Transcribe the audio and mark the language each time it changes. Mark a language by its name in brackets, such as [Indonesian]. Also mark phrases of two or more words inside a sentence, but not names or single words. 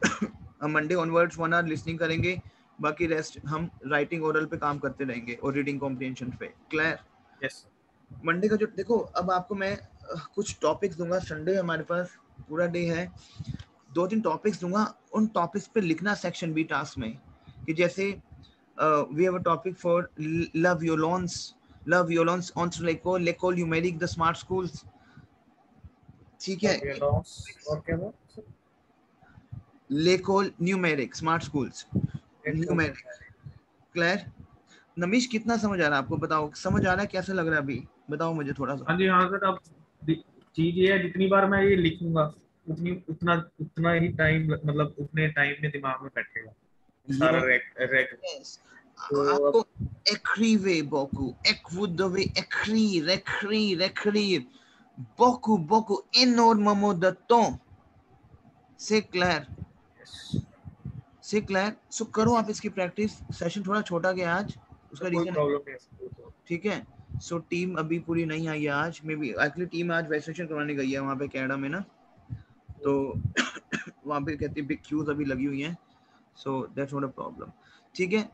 [Hindi] हम [English] Monday onwards 1 hour listening [Hindi] करेंगे, बाकी रेस्ट हम [English] writing oral [Hindi] पे काम करते रहेंगे और [English] reading comprehension [Hindi] पे। क्लियर? यस मंडे का जो देखो, अब आपको मैं कुछ टॉपिक्स दूंगा। संडे हमारे पास पूरा डे है, 2-3 टॉपिक्स दूंगा। उन टॉपिक्स पे लिखना [English] section B task [Hindi] में, कि जैसे [English] we have a topic for [French] La Violence entre l'école numérique de [English] smart schools, [Hindi] ठीक है? और क्या था? [French] l'école numérique [English] smart schools [French] numérique। [Hindi] क्लियर? नमीश कितना समझ आ रहा है आपको? बताओ, समझ आ रहा है? कैसा लग रहा है अभी? बताओ मुझे थोड़ा सा। हाँ जी हाँ सर। अब चीज ये है, जितनी बार मैं ये लिखूंगा उतनी उतना उतना ही टाइम, मतलब उतने टाइम में दिमाग में बैठेगा सारा रेग। Yes. तो अब आपको [French] écrivez beaucoup, vous devez écrire beaucoup, énormément de temps। C'est clair? [Hindi] सो करो आप इसकी प्रैक्टिस। सेशन थोड़ा छोटा गया आज, उसका कोई रीजन है, प्रॉब्लम नहीं है। ठीक है? सो टीम अभी पूरी नहीं आई है आज, [English] maybe actually [Hindi] टीम आज वैक्सीनेशन करवाने गई है वहाँ पे कनाडा में ना, तो वहाँ पे कहती है [English] big queues [Hindi] अभी लगी हुई हैं, [English] so that's not a problem, [Hindi] ठीक है?